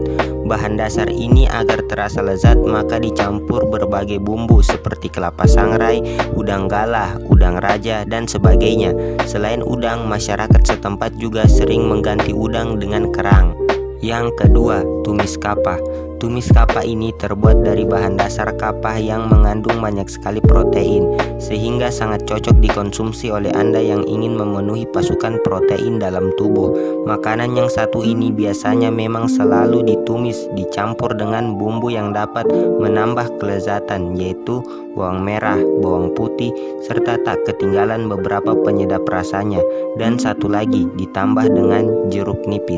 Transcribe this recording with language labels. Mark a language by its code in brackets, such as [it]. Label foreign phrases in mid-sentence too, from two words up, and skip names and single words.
[id] Bahan dasar ini agar terasa lezat maka dicampur berbagai bumbu seperti kelapa sangrai, udang galah, udang raja, dan sebagainya. Selain udang, masyarakat setempat juga sering mengganti udang dengan kerang. Yang kedua, tumis kapah. Tumis kapah ini terbuat dari bahan dasar kapah yang mengandung banyak sekali protein, sehingga sangat cocok dikonsumsi oleh Anda yang ingin memenuhi pasukan protein dalam tubuh. Makanan yang satu ini biasanya memang selalu ditumis, dicampur dengan bumbu yang dapat menambah kelezatan, yaitu bawang merah, bawang putih, serta tak ketinggalan beberapa penyedap rasanya, dan satu lagi ditambah dengan jeruk nipis.